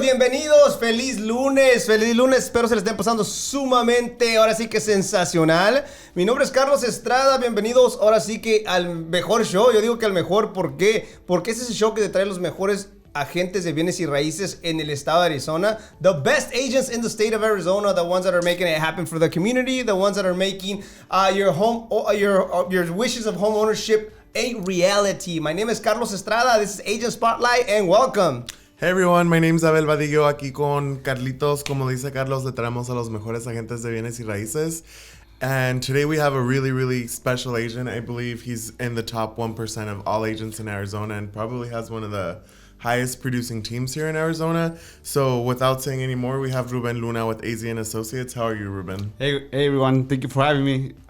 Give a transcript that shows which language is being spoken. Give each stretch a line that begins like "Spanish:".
Spanish: Bienvenidos, feliz lunes, espero se les estén pasando sumamente, ahora sí que sensacional. Mi nombre es Carlos Estrada, bienvenidos ahora sí que al mejor show. Yo digo que al mejor, ¿por qué? Porque es ese show que te trae los mejores agentes de bienes y raíces en el estado de Arizona.
English: The best agents in the state of Arizona, the ones that are making it happen for the community, the ones that are making your wishes of home ownership a reality. My name is Carlos Estrada, this is Agent Spotlight, and welcome. Hey everyone, my name is Abel Badillo,
Spanish: aquí con Carlitos. Como dice Carlos, le traemos a los mejores agentes de bienes y raíces.
English: And today we have a really, really special agent. I believe he's in the top 1% of all agents in Arizona and probably has one of the highest producing teams here in Arizona. So without saying any more, we have Ruben Luna with AZ & Associates. How are you, Ruben? Hey everyone, thank you for having me.